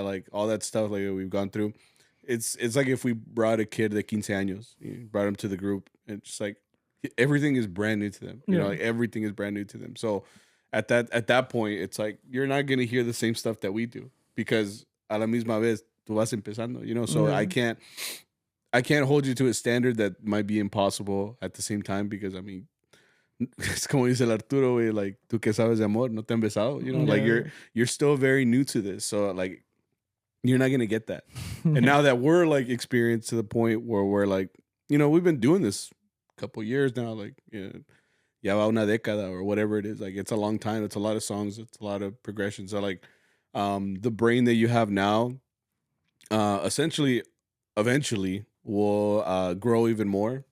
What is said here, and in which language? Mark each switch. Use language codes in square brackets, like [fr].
[en] Like all that stuff like we've gone through. It's like if we brought a kid [es] de 15 años, [en] brought him to the group, and just like everything is brand new to them. You know, Yeah. like everything is brand new to them. So at that point, it's like you're not gonna hear the same stuff that we do because [es] a la misma vez tú vas empezando. [en] You know, so Yeah. I can't hold you to a standard that might be impossible at the same time because I mean. [es] Es como dice el Arturo, güey, [en] like [es] tú que sabes de amor, no te han besado, [en] you know, like Yeah. you're still very new to this, so like you're not gonna get that. And now that we're like experienced to the point where we're like, you know, we've been doing this a couple years now, like [es] ya va una década [en] or whatever it is. Like it's a long time. It's a lot of songs. It's a lot of progression. So like, the brain that you have now, essentially, eventually will grow even more.